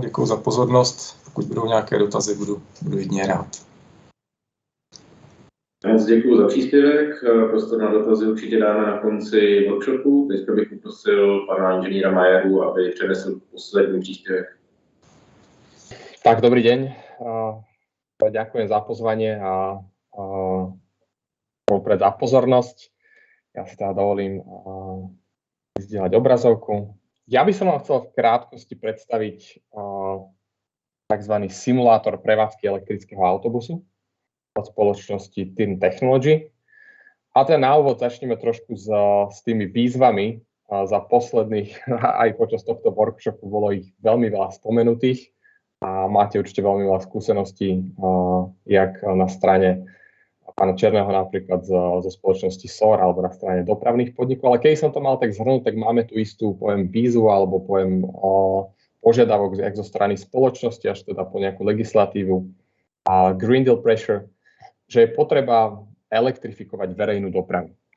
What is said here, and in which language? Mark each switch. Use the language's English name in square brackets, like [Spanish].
[Czech] Děkuji za pozornost. Pokud budou nějaké dotazy, budu jedině rád. Moc děkuji za příspěvek. Prostor na dotazy určitě dáme na konci workshopu. Teďka bych poprosil pana inženýra Majeru, aby přednesl poslední příspěvek. [Slovak] Tak, dobrý deň. Ďakujem za pozvanie a vopred za pozornosť. Ja si teda dovolím zdieľať obrazovku. Ja by som vám chcel v krátkosti predstaviť tzv. Simulátor prevádzky elektrického autobusu od spoločnosti TIN Technology. A teda na úvod začneme trošku s tými výzvami. Za posledných, aj počas tohto workshopu bolo ich veľmi veľa spomenutých a máte určite veľmi veľa skúseností, jak na strane pána Černého napríklad zo spoločnosti SOR alebo na strane dopravných podnikov, ale keď som to mal tak zhrnúť, tak máme tu istú, poviem, výzvu alebo poviem požiadavok jak zo strany spoločnosti až teda po nejakú legislatívu a Green Deal pressure, že je potreba elektrifikovať verejnú dopravu.